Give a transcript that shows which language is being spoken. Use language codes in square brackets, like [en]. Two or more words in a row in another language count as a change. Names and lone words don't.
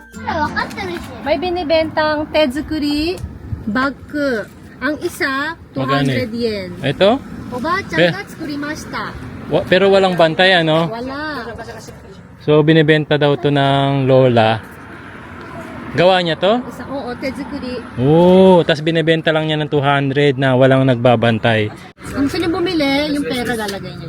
[ja] ら分かってるし。 [tl] May binibentang tezukuri bag. Ang isa, Magkano 200 yen. Ito? [ja] おばあちゃんが作りました。 [tl] Pero walang bantay, ano? Wala. So, binibenta daw to ng lola. Gawa niya to? Isa, oo, tezukuri. Oo, tas binibenta lang niya ng 200 na walang nagbabantay. Kung gusto niyo bumili, yung pera lalagay niyo.